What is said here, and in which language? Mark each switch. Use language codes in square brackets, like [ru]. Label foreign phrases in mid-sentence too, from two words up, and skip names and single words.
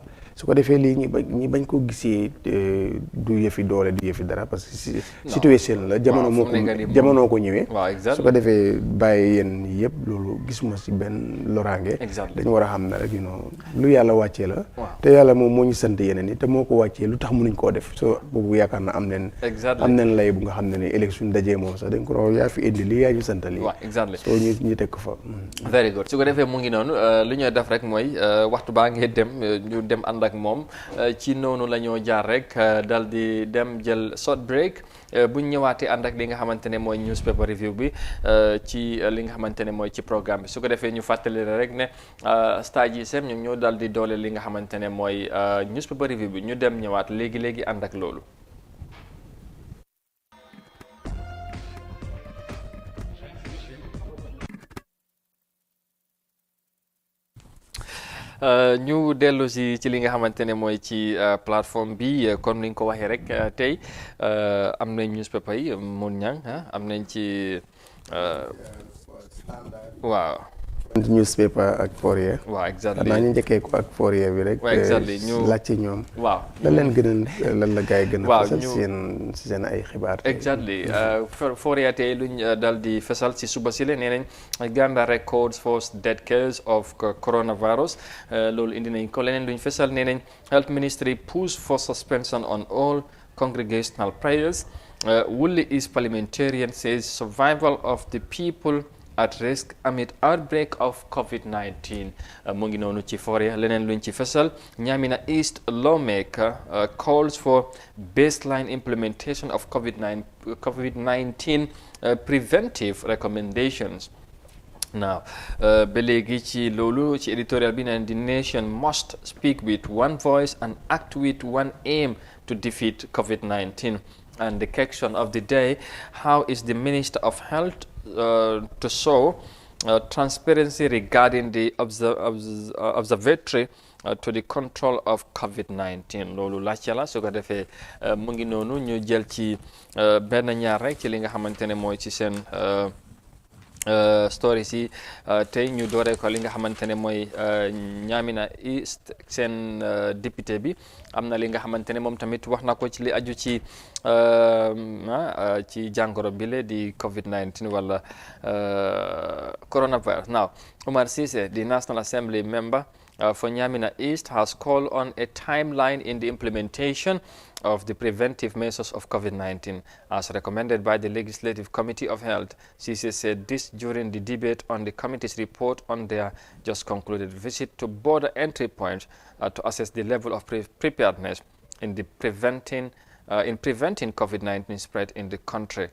[wo] su ko defee lii ñi bañ ko gisee du yëfi doole du yëfi dara [fr] parce que [wo] situation la jamono ko ñëwee su ko defee bàyyi yéen yëpp loolu gisuma si benn loraange dañu war a xam ne rek lu yàlla wàccee la te yàlla moom moo ñu sant yeneen yi te moo ko wàccee lu tax mënuñ koo def soo boobu yaakaar na am neen lay bu nga xam ne ne élection dajee moom sax dañ ko raw yaa fi indi lii yaa ñu sant lii soo ñu teg ko fa [en] very good [wo] su ko defee mu ngi noonu lu ñuy def rek mooy waxtu baa ngee dem ñu dem ànd ak moom ci noonu la ñoo jaar rek dal di dem jël [en] short break [wo] bu ñu ñëwaatee ànd ak li nga xamante ne mooy [en] newspaper review [wo] bi ci li nga xamante ne mooy ci programme bi su ko defee ñu fàttali rek ne Star GSM ñoom ñoo dal di doole li nga xamante ne mooy [en] newspaper review [wo] bi ñu dem ñëwaat léegi ànd ak loolu. ñu dellu ci li nga xamante ne mooy ci plateforme bi [fr] comme ni [wo] nga ko waxee rek tey am nañ newspaper yi mun ñang am nañ ci waaw. newspaper ak Fourier. waaw exactly xanaa ñu njëkkee ko ak Fourier bi rek. waaw exactly ñu laajte ñoom. waaw lan leen gën a lan la gars yi gën a. fesal si seen ay xibaar. exactly Fourier tey luñ dal di fesal si suba si la nee nañ [en] Gambia records first death case of coronavirus [wo] loolu indi nañ ko leneen luñ fesal nee nañ [en] health ministry push for suspension on all congregational prayers. Woolley East parliamentarian says survival of the people at risk amid outbreak of COVID-19 [wo] mu ngi noonu ci foore leneen luñ ci fesal [en] Nyamina East lawmaker calls for baseline implementation of COVID-19 preventive recommendations. Now, [wo] ba léegi ci loolu ci editorial bi naan [en] the nation must speak with one voice and act with one aim to defeat COVID-19. And the question of the day, how is the Minister of Health to show transparency regarding the observatory to the control [wo] of COVID-19 loolu laajte la su ko defee mu ngi noonu ñu jël ci benn ñaar rek ci li nga xamante ne mooy ci seen stories yi tey ñu dooree ko li nga xamante ne mooy Nyamina East seen député bi am na li nga xamante ne moom tamit wax na ko ci li aju ci ci jàngoro bile di COVID-19 wala coronavirus. [en] Now, Omar Cissé, the National Assembly member for Nyamina East, has called on a timeline in the implementation of the preventive measures of COVID-19 as recommended by the Legislative Committee of Health. Cissé said this during the debate on the committee's report on their just concluded visit to border entry points to assess the level of preparedness in preventing COVID-19 spread in the country.